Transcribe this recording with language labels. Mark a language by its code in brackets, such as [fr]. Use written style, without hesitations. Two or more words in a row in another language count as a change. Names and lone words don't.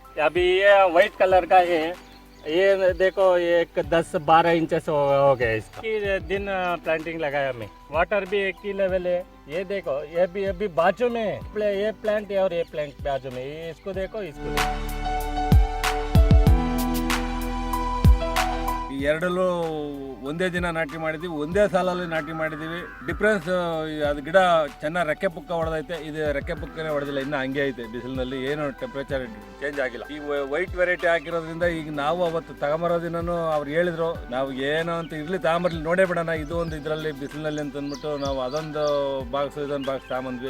[hi] अभी ये [en] white color [hi] का है, ये देखो ये 10-12 इंचेस हो गया इसका। दिन प्लांटिंग लगाया मैं, वाटर भी एक ही लेवल है। ये देखो ये भी अभी बाजू में ये प्लांट है और ये प्लांट बाजू में, ये इसको देखो इसको देखो। [kn] ಎರಡಲ್ಲೂ ಒಂದೇ ದಿನ ನಾಟಿ ಮಾಡಿದ್ದೀವಿ, ಒಂದೇ ಸಾಲಲ್ಲಿ ನಾಟಿ ಮಾಡಿದ್ದೀವಿ. ಡಿಫ್ರೆನ್ಸ್ ಅದು ಗಿಡ ಚೆನ್ನಾಗಿ ರೆಕ್ಕೆ ಪುಕ್ಕ ಹೊಡೆದೈತೆ, ಇದು ರೆಕ್ಕೆ ಪುಕ್ಕನೇ ಹೊಡೆದಿಲ್ಲ, ಇನ್ನೂ ಹಂಗೆ ಐತೆ. ಬಿಸಿಲಿನಲ್ಲಿ ಏನು [en] temperature change [kn] ಆಗಿಲ್ಲ. ಈ [en] white variety [kn] ಹಾಕಿರೋದ್ರಿಂದ ಈಗ ನಾವು ಅವತ್ತು ತಗೊಂಬರೋ ದಿನನೂ ಅವ್ರು ಹೇಳಿದ್ರು ನಾವು ಏನೋ ಅಂತ ಇರ್ಲಿ ತಗೊಂಬರ್ಲಿ ನೋಡೇ ಬಿಡೋಣ ಇದು ಒಂದು ಇದರಲ್ಲಿ ಬಿಸಿಲಿನಲ್ಲಿ ಅಂತ ಅಂದ್ಬಿಟ್ಟು ನಾವು ಅದೊಂದು ಬಾಕ್ಸ್ ಇದೊಂದು ಬಾಕ್ಸ್ ತಗೊಂಬಂದ್ವಿ.